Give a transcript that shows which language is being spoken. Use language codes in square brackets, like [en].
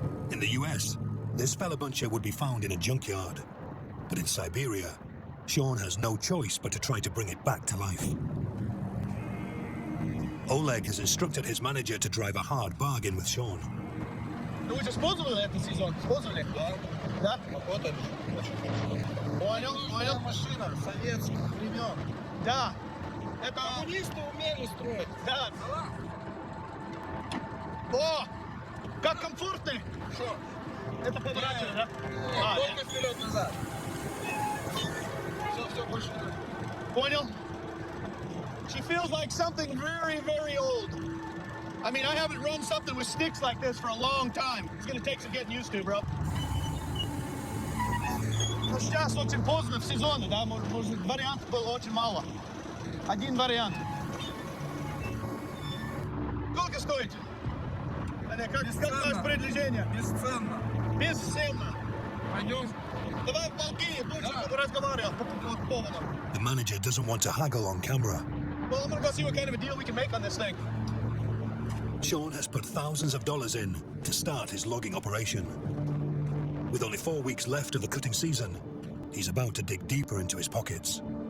[en] In the US, this Feller buncher would be found in a junkyard. But in Siberia, Sean has no choice but to try to bring it back to life. Oleg has instructed his manager to drive a hard bargain with Sean. [ru] Вы же использовали этот сезон? Использовали? Да. Вот он. Понял, понял. Машина советских времен. Да. Это... Коммунисты умели строить. Да. О! Как комфортно! Что? Это поворачивание, да? Только вперед-назад. Все больше. Понял? [en] She feels like something very, very old. I mean, I haven't run something with sticks like this for a long time. It's gonna take some getting used to, bro. [ru] Ну, сейчас очень поздно в сезоне, да? Может, вариантов было очень мало. Один вариант. Сколько стоит? Как ваше предложение? Бесценно. Бесценно. Пойдем. Давай в полки, больше разговаривал по поводу. [en] The manager doesn't want to haggle on camera. Well, I'm gonna go see what kind of a deal we can make on this thing. Sean has put thousands of dollars in to start his logging operation. With only 4 weeks left of the cutting season, he's about to dig deeper into his pockets.